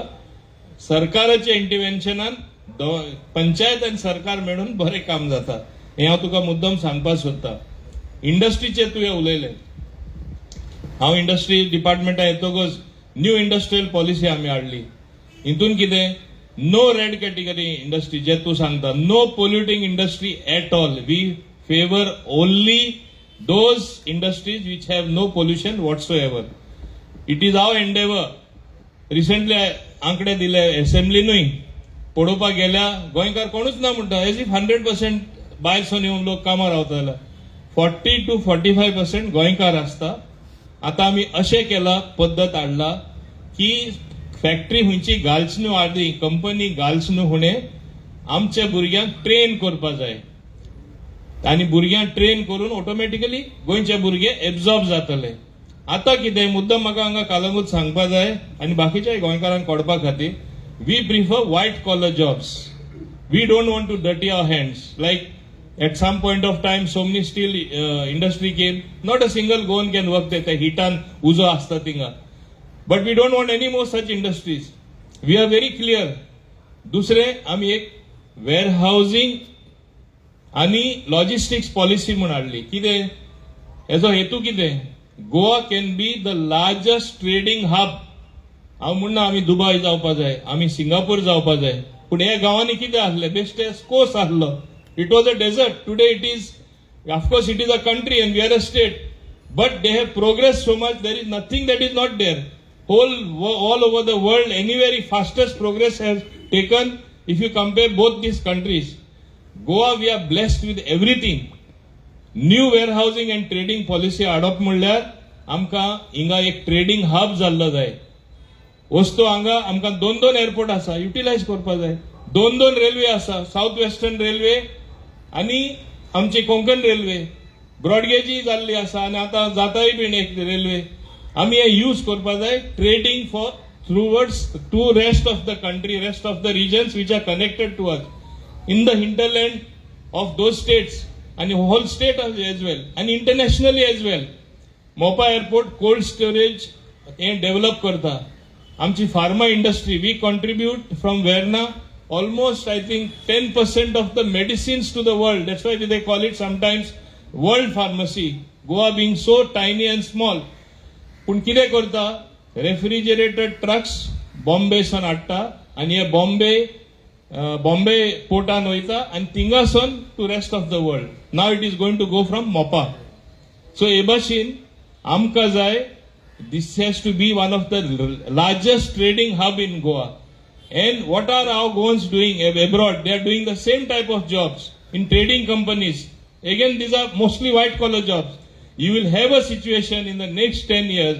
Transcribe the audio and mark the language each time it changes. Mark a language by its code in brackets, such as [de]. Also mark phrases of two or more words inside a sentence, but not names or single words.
[kok] सरकाराच्या इंटरव्हेन्शनान पंचायत आनी सरकार मेळून बरें काम जाता, हें हांव तुका मुद्दम सांगपाक सोदतां. इंडस्ट्रीचेर तुवें उलयलें. हांव इंडस्ट्री डिपार्टमेंटान येतकच [en] new industrial policy [kok] आमी हाडली. हितून कितें, [en] no red category industry, [kok] जे तूं सांगता, [en] no polluting industry at all. वी favor only those industries which have no pollution whatsoever. It is our endeavor. [kok] Recently आंकडे दिले असेंब्लीनूय, पळोवपाक गेल्या गोंयकार कोणूच ना म्हणटा, [en] as if [kok] 100% भायर सून येवन लोक कामां रावताले. 40 to 45% गोंयकार आसता. आतां आमी अशें केला, पद्दत हाडला की फॅक्टरी हुंयची घालच न्हू, आदी कंपनी घालच न्हू हुणे आमच्या भुरग्यांक ट्रेन करपा जाय, आनी भुरग्यांक ट्रेन करून ऑटोमॅटिकली गोंयचे भुरगे एब्झॉर्ब जातले. आतां कितें मुद्दम म्हाका हांगा कालंगूट सांगपा जाय आनी बाकीच्या गोंयकारांक कळपा खातीर, [en] we prefer white collar jobs. We don't want to dirty our hands. Like at some point of time so many steel industry came, not a single Goan can work [kok] ते हिटान उजो आसता थिंगा. [en] But we don't want any more such industries. We are very clear. [kok] दुसरें आमी एक वेअर हाऊसिंग आनी [en] logistics policy [kok] म्हूण हाडली. कितें हेजो हेतू कितें, [en] Goa can be the largest trading hub. [kok] हांव म्हणना आमी दुबय जावपा जाय, आमी सिंगापूर जावपा जाय, पूण हे गांवांनी कितें आसलें, बेश्टे स्कोर्स आसलो. [en] It was a desert. Today it is, of course it is a country and we are a state, but they have progress so much, there is nothing that is not there. All over the world, anywhere fastest progress has taken if you compare both these countries. Goa, we are blessed with everything. New warehousing and trading policy adopt [kok] म्हणल्यार आमकां हिंगा एक [en] trading hub [kok] जाल्लो जाय. वस्तू हांगा आमकां 2 एअरपोर्ट आसा, युटिलायज करपा जाय. 2 रेल्वे आसा, साऊथ वेस्टर्न रेल्वे आनी आमची कोंकण रेल्वे. ब्रॉडगेजी जाल्ली आसा आनी आतां जाताय बीन एक रेल्वे. आमी हे यूज करपा जाय [en] trading for throughwards to rest of the country, rest of the regions which are connected to us. In the hinterland of those states and the whole state as well, and internationally as well. Mopa airport cold storage develop karta. Amchi pharma industry, we contribute from Verna almost I think 10% of the medicines to the world. That's why they call it sometimes world pharmacy. Goa being so tiny and small. [kok] पूण किदे करता, [en] refrigerated trucks Bombay [kok] सून हाता, [en] and here Bombay portan वयता and थिंगासून to rest of the world. Now it is going to go from Mopa. [kok] So हे भाशेन आमकां जाय, [en] this has to be one of the largest trading hub in Goa. And what are our Goans doing abroad? They are doing the same type of jobs in trading companies. Again, these are mostly white collar jobs. You will have a situation in the next 10 years.